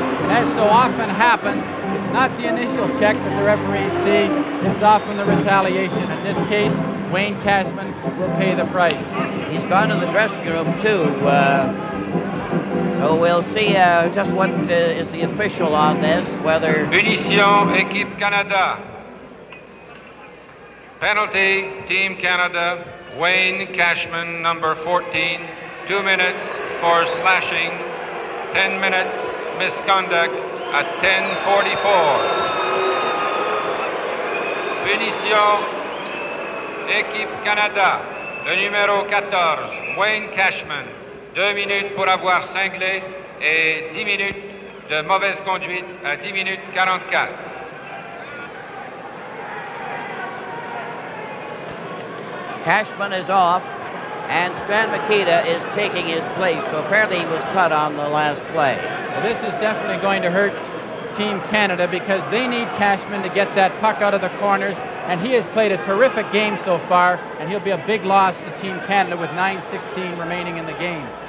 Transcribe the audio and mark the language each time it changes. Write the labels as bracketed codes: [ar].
[en] As so often happens, it's not the initial check that the referees see, it's often the retaliation. In this case, Wayne Cashman will pay the price. He's gone to the dressing room, too. So we'll see just what is the official on this, whether... [fr] Punition, Équipe Canada. [en] Penalty, Team Canada, Wayne Cashman, number 14, 2 minutes for slashing, 10-minute misconduct at 10:44. [fr] Punition, Équipe Canada, le numéro 14, Wayne Cashman, 2 minutes pour avoir cinglé et 10 minutes de mauvaise conduite à 10 minutes 44. [en] Cashman is off, and Stan Mikita is taking his place. So apparently he was cut on the last play. Well, this is definitely going to hurt Team Canada because they need Cashman to get that puck out of the corners, and he has played a terrific game so far, and he'll be a big loss to Team Canada with 9:16 remaining in the game.